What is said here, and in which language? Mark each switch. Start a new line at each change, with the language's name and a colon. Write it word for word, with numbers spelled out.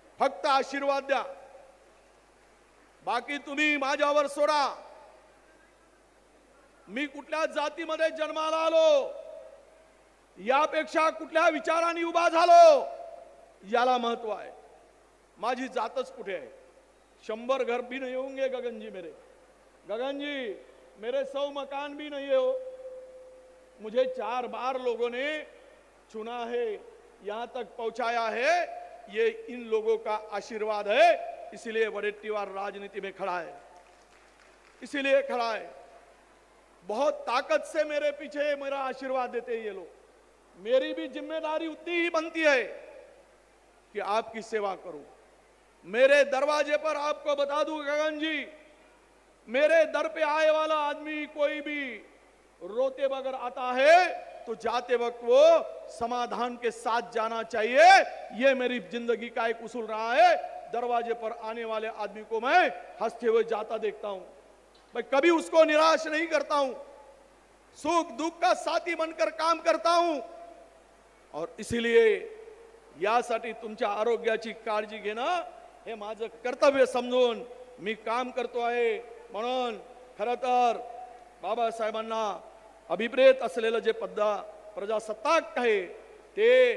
Marathi: फक्त आशीर्वाद द्या, बाकी तुम्ही माझ्यावर सोडा. मी कुठल्या जातीमध्ये जन्माला आलो यापेक्षा कुठल्या विचाराने उभा झालो याला महत्व आहे. माझी जातच कुठे आहे? शंबर
Hindi: घर भी नहीं होंगे गगन जी मेरे, गगन जी मेरे सौ मकान भी नहीं हो. मुझे चार बार लोगों ने चुना है, यहाँ तक पहुँचाया है, ये इन लोगों का आशीर्वाद है. इसीलिए वडेट्टीवार राजनीति में खड़ा है, इसीलिए खड़ा है. बहुत ताकत से मेरे पीछे मेरा आशीर्वाद देते हैं ये लोग. मेरी भी जिम्मेदारी उतनी ही बनती है कि आपकी सेवा करूँ. मेरे दरवाजे पर आपको बता दूं गगन जी, मेरे दर पे आए वाला आदमी कोई भी रोते बगैर आता है तो जाते वक्त वो समाधान के साथ जाना चाहिए. ये मेरी जिंदगी का एक उसूल रहा है. दरवाजे पर आने वाले आदमी को मैं हंसते हुए जाता देखता हूं, मैं कभी उसको निराश नहीं करता हूं, सुख दुख का साथी बनकर काम करता हूं. और इसीलिए
Marathi: यासाठी तुमच्या आरोग्याची काळजी घेणं हे माझं कर्तव्य समजून मी काम करतो आहे. म्हणून खरं तर बाबासाहेबांना अभिप्रेत असलेलं जे पद्धा प्रजासत्ताक आहे ते